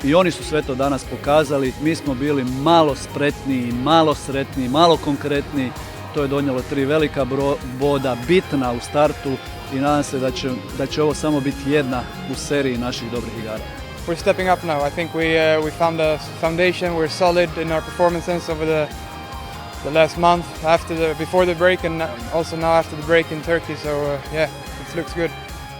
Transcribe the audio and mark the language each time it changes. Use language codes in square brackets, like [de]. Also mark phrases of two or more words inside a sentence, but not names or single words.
[hr] i oni su sve to danas pokazali. Mi smo bili malo spretniji, malo sretniji, malo konkretniji. To je donijelo 3 velika boda, bitna u startu i nadam se da će ovo samo biti jedna u seriji naših dobrih igara. [en] We're stepping up now. I think we found a foundation. We're solid in our performances over the last month, before the break, and also now after the break in Turkey. So yeah, it looks good.